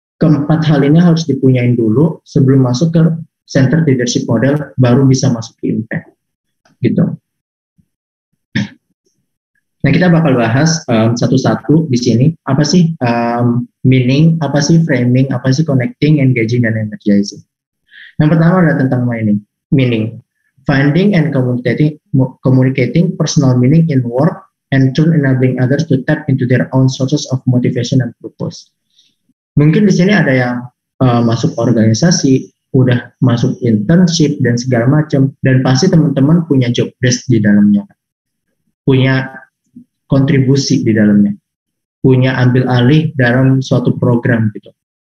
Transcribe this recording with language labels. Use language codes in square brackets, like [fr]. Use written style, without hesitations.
[id] Keempat hal ini harus dipunyain dulu sebelum masuk ke center leadership model, baru bisa masuk ke impact gitu. Nah, kita bakal bahas satu-satu di sini. Apa sih meaning, apa sih framing, apa sih connecting, engaging, dan energizing. Yang pertama adalah tentang meaning. [en] Finding and communicating personal meaning in work and turn enabling others to tap into their own sources of motivation and purpose. [id] Mungkin di sini ada yang masuk organisasi, udah masuk internship dan segala macam, dan pasti teman-teman punya job desk di dalamnya, punya kontribusi di dalamnya, punya ambil alih dalam suatu program gitu.